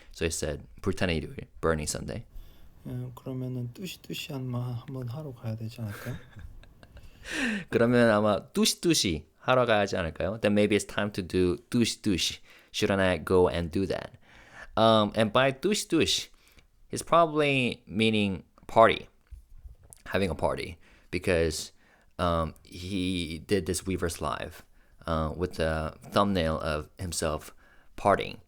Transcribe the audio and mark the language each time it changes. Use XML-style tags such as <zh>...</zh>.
<en>So it said</en> <ko>불타는 일요일,</ko> <en>burning Sunday.</en> <ko>그러면은 뚜시뚜시 한번 하러 가야 되지 않을까요? 그러면 아마 뚜시 하러 가야지 않을까요?</ko> <en>Then maybe it's time to do 뚜시. Shouldn't I go and do that? And by 뚜시, it's probably meaning party, having a party, because he did this Weverse live with the thumbnail of himself partying.</en>